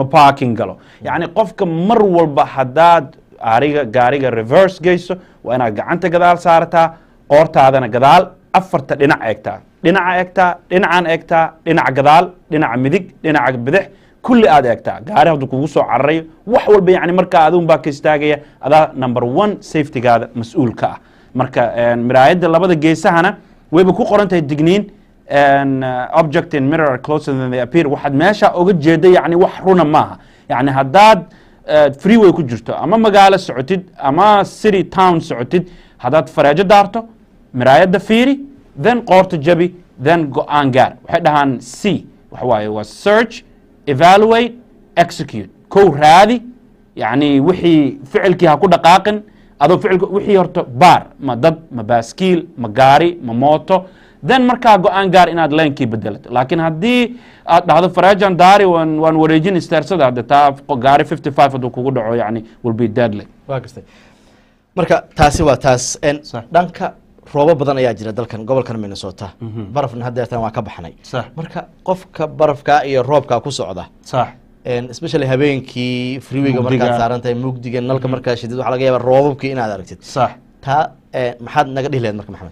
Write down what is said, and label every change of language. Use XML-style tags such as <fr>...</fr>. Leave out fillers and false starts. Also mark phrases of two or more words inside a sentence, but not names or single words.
<so>parking galo yacni qofka mar walba haddaad gaariga reverse geyso waa inaad gacanta gadaal saarataa qoortaadana gadaal afarta dhinac eegtaa dhinacaan eegtaa dhinaca gadaal dhinaca midig dhinaca bidix kulli aad eegtaa gaari hadduu kugu soo cararayo wax walba yani markaa adigun baa ka istaagaya adaa number 1 safetygaada mas-uulka ah marka miraayadda labada geesahana wayba ku qoran tahay digniin</so> <en>object in mirror closer than they appear</en> <so>waxaad meesha oga jeeda yani wax runa maaha yani haddaad freeway ku jirto ama magaalo socotid ama</so> <en>city town</en> <so>socotid haddaad fareejo daarto miraayadda fiiri then qoorta jabi then go-aan gaar waxay dhahaan c waxa waaye waa search evaluate execute kow raadi yani wixii ficilkii ha ku dhaqaaqin adoo ficilka wixii horta baar ma dad ma baaskiil ma gaari ma mooto then markaa go-aan gaar inaad leenkii bedelato laakiin haddii aad dhahdo fareejan daari waan wareejin isteersada hadda taa gaari 55 hadduu kugu dhaco yani</so> <en>will be deadly</en> <so>waa gastay marka taasi waa taas dhanka roobo badan ayaa jira dalkan gobolkan Minnesota barafna haddeertan waa ka baxnay marka qofka barafka iyo roobka ku socda especially habeenkii freewayga markaad saaran tahay mugdiga nalka markaa shidid waxa laga yaabaa roobabkii inaad aragtid taa maxaad naga dhihi lahayd marka maxamed</so>